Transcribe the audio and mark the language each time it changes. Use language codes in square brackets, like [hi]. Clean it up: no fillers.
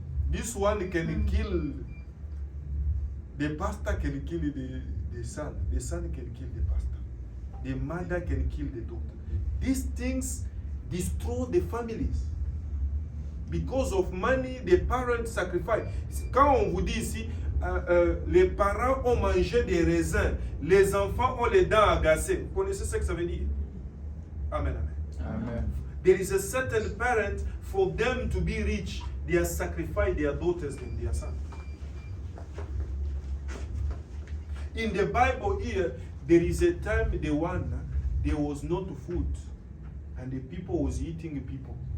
[en] This one can kill. The pastor can kill the son. The son can kill the pastor. The mother can kill the daughter. These things destroy the families. Because of money, the parents sacrifice. [fr] Quand on vous dit ici, les parents ont mangé des raisins, les enfants ont les dents agacées. Vous connaissez ce que ça veut dire? Amen, amen. Amen. [en] There is a certain parent, for them to be rich, they have sacrificed their daughters and their sons. In the Bible here, there is a time there was not food, and the people was eating people.